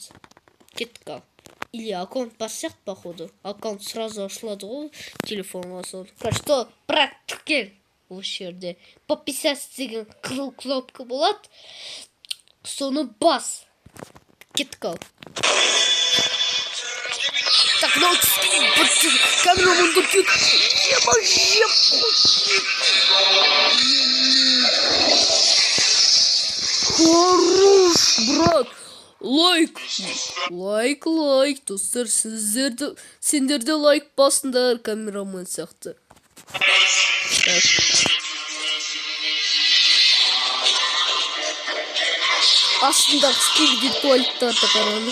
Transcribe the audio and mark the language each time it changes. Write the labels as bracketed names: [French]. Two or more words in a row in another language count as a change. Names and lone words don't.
[Kazakh] Кеттік ал. Или аккаунт бар сияқты походу. Аккаунт сразу ашылады ғой телефонға сон. Кажется бірақ тіркел осы жерде. Подписаться деген қызыл кнопка болады. Соны бас. Кеттік ал. [Russian] Так, ну камеру тут хорош, брат. [Kazakh] Лайк, достар, сендерде лайк басыңдар, камерамен сияқты. Астында скибиди туалеттарды қараңыз.